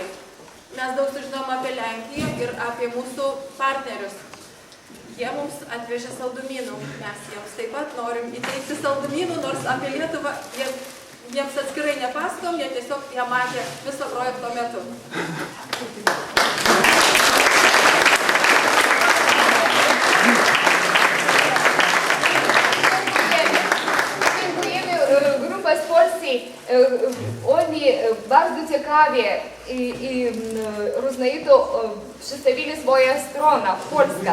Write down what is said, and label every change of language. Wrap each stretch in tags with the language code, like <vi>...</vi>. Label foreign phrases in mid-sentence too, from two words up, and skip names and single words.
<lt>Mes daug sužinom apie Lenkiją ir apie mūsų partnerius. Jie mums atvežė saldumynų, mes jiems taip pat norim įteikti saldumynų, nors apie Lietuvą jiems atskirai nepaskom, jie tiesiog ją matė viso projekto metu.</lt> <pl>Dziękujemy Grupa z Polski. Oni bardzo ciekawie i rozmaito przedstawili swoją stronę, Polska.</pl>